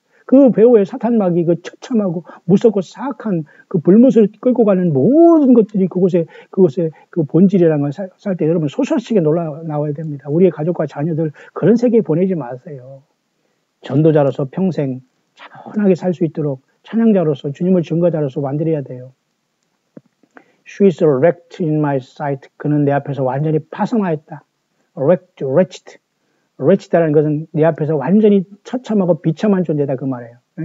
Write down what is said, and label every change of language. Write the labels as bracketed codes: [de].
[ko] 그 배후에 사탄 마귀 그 처참하고 무섭고 사악한 그 불못을 끌고 가는 모든 것들이 그곳에 그 본질이라는 걸 살 때 여러분 소설식에 놀라 나와야 됩니다. 우리의 가족과 자녀들 그런 세계에 보내지 마세요. 전도자로서 평생 차분하게 살 수 있도록 찬양자로서 주님을 증거자로서 만들어야 돼요. [en] She is wrecked in my sight. [ko] 그는 내 앞에서 완전히 파손하였다. [en] wretched. [ko] wretched라는 것은 내 앞에서 완전히 처참하고 비참한 존재다 그 말이에요.